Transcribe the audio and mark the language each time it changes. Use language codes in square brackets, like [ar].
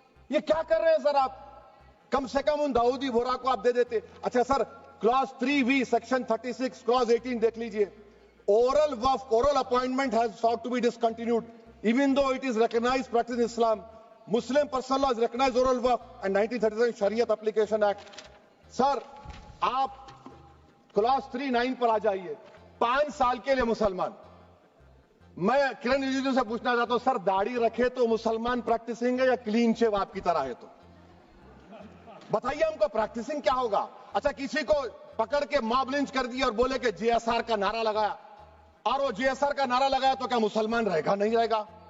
[ur] یہ کیا کر رہے ہیں سر آپ؟ کم سے کم ان داؤدی بورہ کو آپ دے دیتے. اچھا سر, کلاس 3V سیکشن 36 کلاس 18 دیکھ لیجئے. [en] Oral waqf, oral appointment has sought to be discontinued even though it is recognized practice in Islam. Muslim personal law has recognized oral waqf and 1937 Shariat Application Act. [ur] سر آپ class 3-9 پر آ جائیے. 5 سال کے لیے مسلمان, میں کرن رجیجو سے پوچھنا چاہتا ہوں سر, داڑھی رکھے تو مسلمان پریکٹسنگ ہے یا کلین شیو آپ کی طرح ہے؟ تو بتائیے ہم کو پریکٹسنگ کیا ہوگا؟ اچھا, کسی کو پکڑ کے ماب لنچ کر دیا اور بولے کہ GSR کا نعرہ لگایا, اور وہ GSR کا نعرہ لگایا تو کیا مسلمان رہے گا؟ نہیں رہے گا.